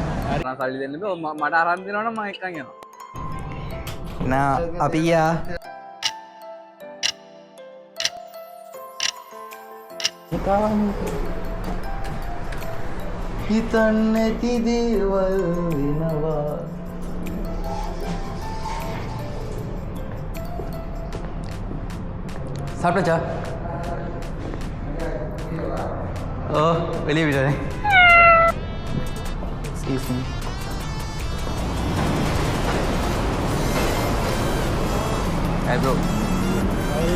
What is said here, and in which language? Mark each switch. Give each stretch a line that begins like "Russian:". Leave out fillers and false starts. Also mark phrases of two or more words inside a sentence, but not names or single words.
Sinhala: මම සල්ලි දෙන්න බෑ. මට අරන් දෙනවනම් මම එක්කන් යනවා. නා අපි ගියා. හිතන්නේ නැති දේවල් වෙනවා.
Tamil: சாப்பிட்டாச்சா? ஓ வெளியே போயிட்டாரு.
English: Excuse me. Hi bro. How are you?